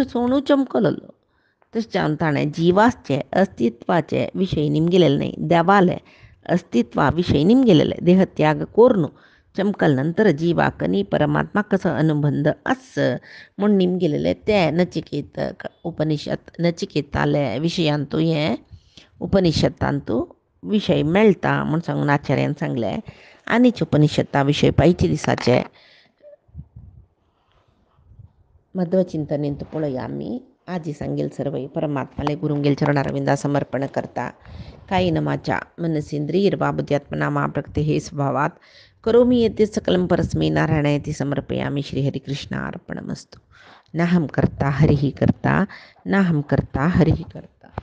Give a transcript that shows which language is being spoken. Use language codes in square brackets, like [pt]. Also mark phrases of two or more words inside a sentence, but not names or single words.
[kok] सोणू चमकललो तशें ताणें जिवाचे अस्तित्वाचे विशय निमगेलेले नाही देवाले अस्तित्वा विशय निमगेलेले देहत्याग कोरनो चमकल नंतर जीवाकनी परमात्मा कसं अनुबंध अस म्हूण निमगेलेले ते नचिकेत उपनिषद नचिकेताले विशयांतू हे उपनिषदांतू विषय मेळटा म्हूण सांगून आचार्यान सांगले आनीच उपनिषदा विशय पायचे दिसाचे मध्वचिंतनेंत पळोवया आमी आजी सांगेल सर्व परमात्माले गुरुंगेल चरणारविंदा समर्पण करता [sa] कायेन वाचा मनसेंद्रियर्वा बुद्ध्यात्मना मा प्रकृते हे स्वभावात करोमि यद्यत् सकलं परस्मै नारायणायति समर्पयामि श्रीहरिकृष्णार्पणमस्तु नाहं कर्ता हरिः कर्ता नाहं कर्ता हरिः कर्ता।